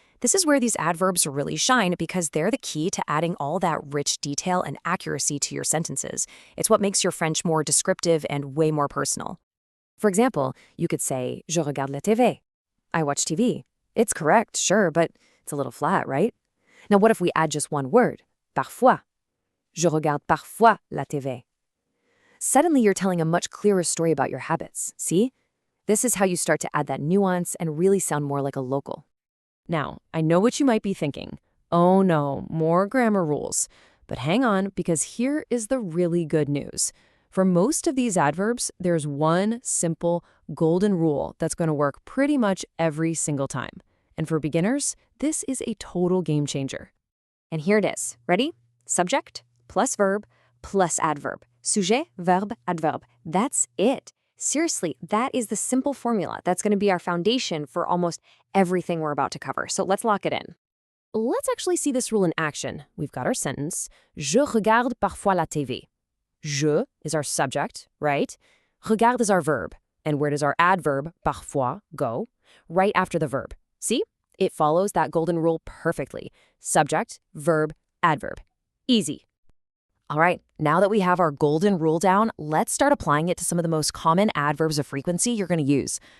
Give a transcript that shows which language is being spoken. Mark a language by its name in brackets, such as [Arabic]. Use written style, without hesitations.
[English] This is where these adverbs really shine because they're the key to adding all that rich detail and accuracy to your sentences. It's what makes your French more descriptive and way more personal. For example, you could say, [French] je regarde la TV. [English] I watch TV. It's correct, sure, but it's a little flat, right? Now, what if we add just one word? Parfois. [French] Je regarde parfois la TV. [English] Suddenly, you're telling a much clearer story about your habits, see? This is how you start to add that nuance and really sound more like a local. Now, I know what you might be thinking. Oh no, more grammar rules. But hang on, because here is the really good news. For most of these adverbs, there's one simple golden rule that's going to work pretty much every single time. And for beginners, this is a total game changer. And here it is. Ready? Subject plus verb plus adverb. [French] Sujet, verbe, adverbe. [English] That's it. Seriously, that is the simple formula that's going to be our foundation for almost everything we're about to cover. So let's lock it in. Let's actually see this rule in action. We've got our sentence. [French] Je regarde parfois la TV. [English] Je is our subject, right? Regarde is our verb. And where does our adverb, parfois, go? Right after the verb. See? It follows that golden rule perfectly. Subject, verb, adverb. Easy. All right, now that we have our golden rule down, let's start applying it to some of the most common adverbs of frequency you're going to use.